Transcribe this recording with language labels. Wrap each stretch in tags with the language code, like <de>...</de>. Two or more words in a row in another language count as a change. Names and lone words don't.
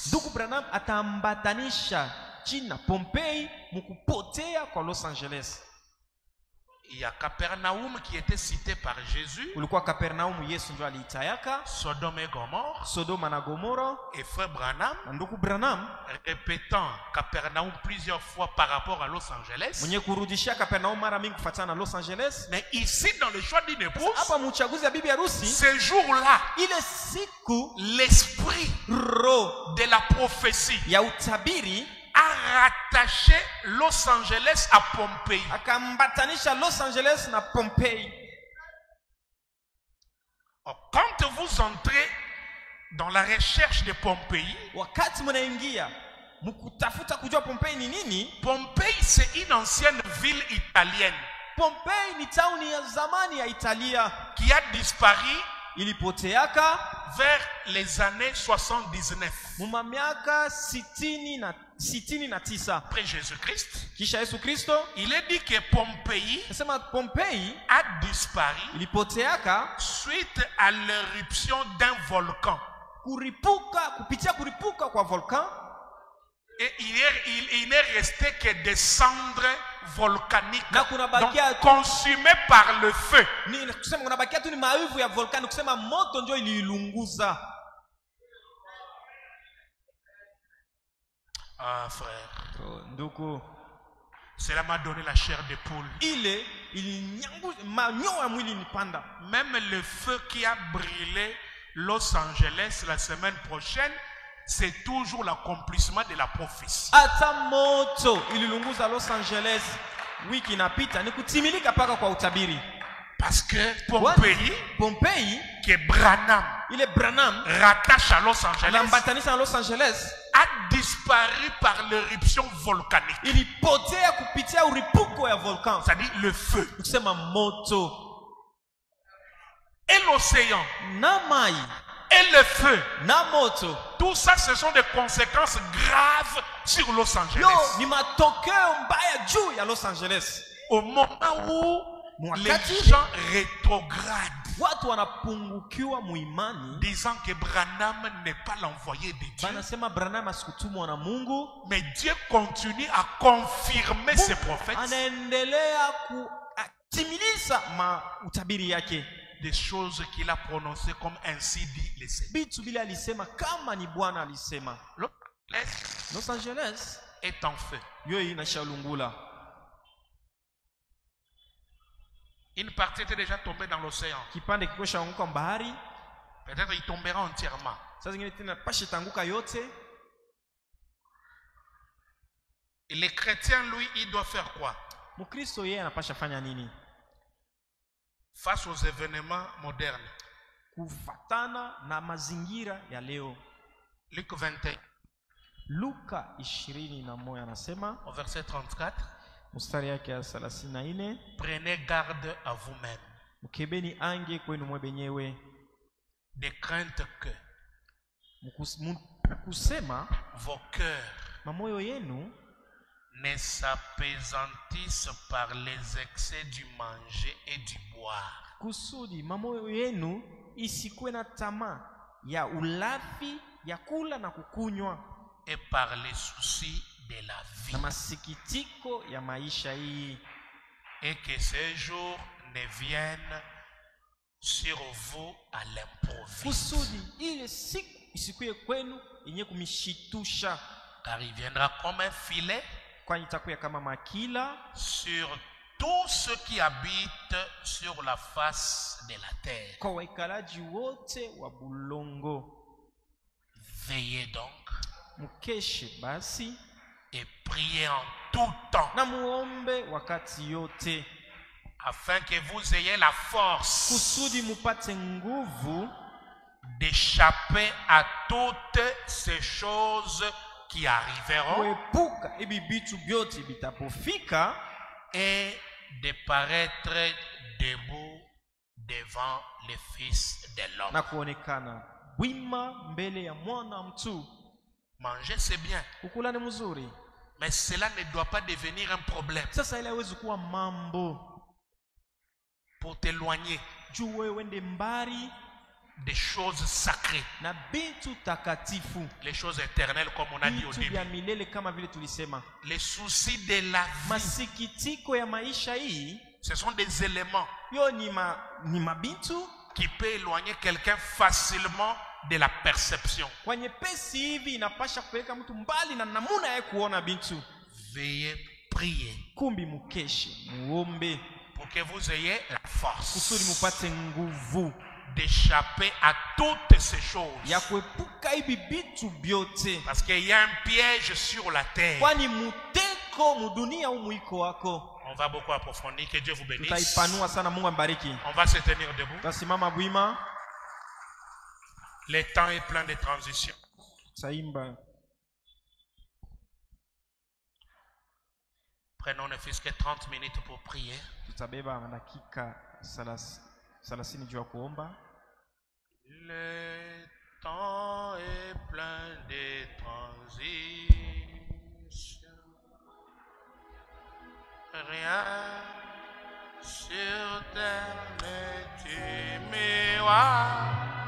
<sw>Ndugu Branham ataambatanisha jina Pompei mukupotea kwa Los Angeles.</sw> <fr>Il y a Capernaum qui était cité par Jésus,</fr> <sw>Ulikuwa Kapernaum, Yesu ndio aliitayaka,</sw> <fr>Sodome et Gomorre,</fr> <sw>Sodoma na Gomora.</sw> <fr>et frère Branham,</fr> <sw>Na ndugu Branham</sw> <fr>répétant Capernaum plusieurs fois par rapport à Los Angeles.</fr> <sw>mwenye kurudishia Kapernaum mara mingi kufuatana na Los Angeles.</sw> <fr>Mais ici, dans le choix d'une épouse,</fr> <sw>Hapa muuchaguzi ya bibi harusi,</sw> <fr>ce jour-là,</fr> <sw>ile siku</sw> <fr>l'esprit</fr> <sw>roho</sw> <fr>de la prophétie</fr> <sw>ya utabiri</sw> <fr>a rattaché Los Angeles à Pompéi.</fr> <sw>akambatanisha Los Angeles na Pompei.</sw> <fr>Or, quand vous entrez dans la recherche de Pompéi,</fr> <sw>Wakati mnaingia mkutafuta kujua Pompei ni nini,</sw> <fr>Pompéi c'est une ancienne ville italienne</fr> <sw>Pompei ni tauni ya zamani ya Italia,</sw> <fr>qui a disparu</fr> <sw>ilipoteaka</sw> <fr>vers les années 79</fr> <sw>muma miaka 69</sw> <fr>après Jésus-Christ.</fr> <sw>kisha Yesu Kristo.</sw> <fr>Il est dit que Pompéi</fr> <sw>Nasema Pompei</sw> <fr>a disparu</fr> <sw>ilipoteaka</sw> <fr>suite à l'éruption d'un volcan.</fr> <sw>kupitia kuripuka kwa volcan,</sw> <fr>Et il n'est resté que des cendres volcaniques,</fr> <sw>na kunabakia</sw> <fr>donc consumées par le feu.</fr> <sw>ni kusema kunabakia tu ni maivu ya volkani, kusema moto ndio iliilunguza.</sw> <fr>Ah frère,</fr> <sw>Ndugu,</sw> <fr>cela m'a donné la chair de poule.</fr> <sw>ile ilinyangusha manyoya ya mwili nipanda.</sw> <fr>Même le feu qui a brûlé Los Angeles la semaine prochaine, c'est toujours l'accomplissement de la prophétie.</fr> <sw>Hata moto ililunguza Los Angeles wiki inapita ni kutimilika paka kwa utabiri.</sw> <fr>Parce que Pompéi, qui est Branham, il est Branham, rattache à Los Angeles, l'ambatanisha à Los Angeles, a disparu par l'éruption volcanique.</fr> <sw>Ilipotea kupitia uripuko ya volcan.</sw> <fr>C'est-à-dire le feu.</fr> <sw>Kusema moto.</sw> <fr>Et l'océan.</fr> <sw>Na mai.</sw> <fr>Et le feu.</fr> <sw>Na moto.</sw> <fr>Tout ça, ce sont des conséquences graves sur Los Angeles.</fr> <sw>Yo, ni matokeo mbaya juu ya Los Angeles.</sw> <fr>Au moment où les gens rétrogradent,</fr> <sw>watu wanapungukiwa muimani,</sw> <fr>disant que Branham n'est pas l'envoyé de Dieu.</fr> <sw>Banasema Branham asikutumwa na Mungu.</sw> <fr>Mais Dieu continue à confirmer ses prophètes.</fr> <sw>Anaendelea kutimiliza utabiri yake.</sw> <fr>Des choses qu'il a prononcées comme ainsi dit les Seigneurs.</fr> <sw>Bitu bila alisema kama ni Bwana alisema.</sw> <fr>Los Angeles est en feu.</fr> <sw>Yo inashalungula.</sw> <fr>Une partie était déjà tombée dans l'océan.</fr> <sw>Kipande kikosha anguka mbahari.</sw> <fr>Peut-être il tombera entièrement.</fr> <sw>Sasa zingine tena pashe tanguka yote.</sw> <fr>Et les chrétiens, lui, il doit faire quoi?</fr> <sw>Mukristo yeye anapasha fanya nini?</sw> <fr>Face aux événements modernes.</fr> <sw>Kufatana na mazingira ya leo.</sw> <fr>Luc 21.</fr> <sw>Luka 21 anasema</sw> <fr>au verset 34.</fr> <sw>Mstari yake ya 34.</sw> <fr>Prenez garde à vous-même.</fr> <sw>Mkebeni ange kwenu mwe benyewe.</sw> <fr>De crainte que</fr> <sw>kusema</sw> <fr>vos cœurs</fr> <sw>mamoyo yenu</sw> <fr>ne s'apaisantissent par les excès du manger et du boire.</fr> <sw>Kusudi mamoyo yenu isikuwe na tamaa ya ulafi ya kula na kukunywa.</sw> <fr>Et par les soucis de la vie.</fr> <sw>Na masikitiko ya maisha hii.</sw> <fr>Et que ces jours ne viennent sur vous à l'improviste.</fr> <sw>Kusudi ile siku isikuwe kwenu yenye kumishitusha.</sw> <fr>Car il viendra comme un filet.</fr> <sw>Kwani itakuwa kama makila</sw> <fr>sur tous ceux qui habitent sur la face de la terre.</fr> <sw>Kwa waikalaji wote wa bulongo.</sw> <fr>Veillez donc.</fr> <sw>Mukeshe basi.</sw> <fr>Et priez en tout temps.</fr> <sw>Na muombe wakati yote.</sw> <fr>Afin que vous ayez la force.</fr> <sw>Kusudi mupate nguvu.</sw> <fr>D'échapper à toutes ces choses qui arriveront.</fr> <sw>Kuepuka ibi bitu byote bitapofika.</sw> <fr>Et de paraître debout devant le Fils de l'homme.</fr> <sw>Na kuonekana wima mbele ya mwana mtu.</sw> <fr>Manger c'est bien.</fr> <sw>Kukula ni mzuri.</sw> <fr>Mais cela ne doit pas devenir un problème.</fr> <sw>Sasa ile haiwezi kuwa mambo.</sw> <fr>Pour t'éloigner.</fr> <sw>Juu wewe wende mbali.</sw> <fr>Des choses sacrées.</fr> <sw>Na bitu takatifu.</sw> <fr>Les choses éternelles comme on a dit au début.</fr> <sw>Ya milele kama vile tulisema.</sw> <fr>Les soucis de la vie.</fr> <sw>Masikitiko ya maisha hii.</sw> <fr>Ce sont des éléments.</fr> <sw>Yo ni mabitu.</sw> <fr>Qui peut éloigner quelqu'un facilement de la perception.</fr> <sw>Kwenye pesi hivi inapasha kupeleka mtu mbali na namuna ya kuona bintu.</sw> <fr>Veuillez prier.</fr> <sw>Kumbi mukeshe, muombe.</sw> <fr>Pour que vous ayez la force.</fr> <sw>Kusudi mupate nguvu.</sw> <fr>D'échapper à toutes ces choses.</fr> <sw>Ya kuepuka hivi bitu byote.</sw> <fr>Parce qu'il y a un piège sur la terre.</fr> <sw>Kwani muteko mudunia umuiko wako.</sw> <fr>On va beaucoup approfondir. Que Dieu vous bénisse.</fr> <sw>Tutaipanua sana, Mungu ambariki.</sw> <fr>On va se tenir debout.</fr> <sw>Tasimama bwima.</sw> <fr>Le temps est plein de transitions.</fr> <sw>Saimba.</sw> <fr>Prenons ne fût-ce que 30 minutes pour prier.</fr> <sw>Tutabeba dakika 30 juu ya kuomba.</sw> <fr>Le temps est plein de transitions. Rien sur terre ne t'aimera.</fr>